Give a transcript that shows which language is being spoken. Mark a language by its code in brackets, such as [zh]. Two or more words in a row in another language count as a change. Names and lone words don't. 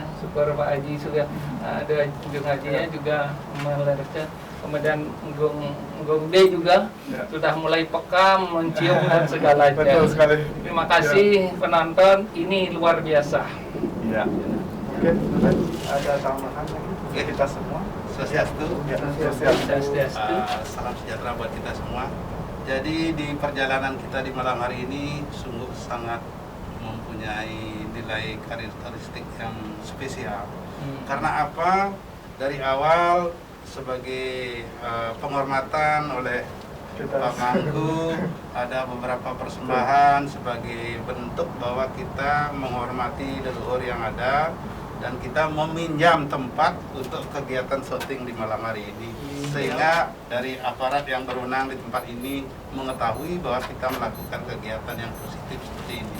[id] Syukur Pak Haji sudah ada Gung Hajinya juga melerca. Kemudian Gung D juga sudah mulai peka mencium dan segalanya. Betul sekali. Terima kasih penonton, ini luar biasa. Iya. Oke, ada tambahan lagi kita semua. Swastiastu. Swastiastu. Salam sejahtera buat kita semua. Jadi di perjalanan kita di malam hari ini sungguh sangat mempunyai nilai karakteristik yang spesial. Karena apa? Dari awal sebagai penghormatan oleh Pak Mangku, ada beberapa persembahan sebagai bentuk bahwa kita menghormati leluhur yang ada, dan kita meminjam tempat untuk kegiatan syuting di malam hari ini, sehingga dari aparat yang berwenang di tempat ini mengetahui bahwa kita melakukan kegiatan yang positif seperti ini.